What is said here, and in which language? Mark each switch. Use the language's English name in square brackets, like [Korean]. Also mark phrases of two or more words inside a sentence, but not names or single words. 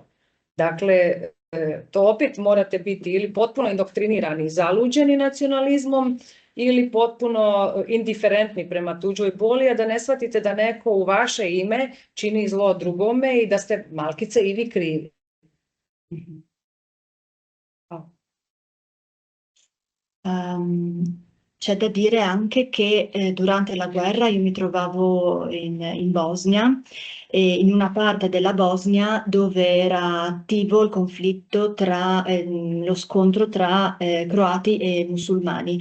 [Croatian] Dakle, to opet morate biti ili potpuno indoktrinirani i zaluđeni nacionalizmom ili potpuno indiferentni prema tuđoj boli, a da ne shvatite da neko u vaše ime čini zlo drugome i da ste malkice i vi krivi. [Italian] C'è da dire anche che durante la guerra io mi trovavo in Bosnia, in una parte della Bosnia dove era attivo il conflitto lo scontro tra croati e musulmani.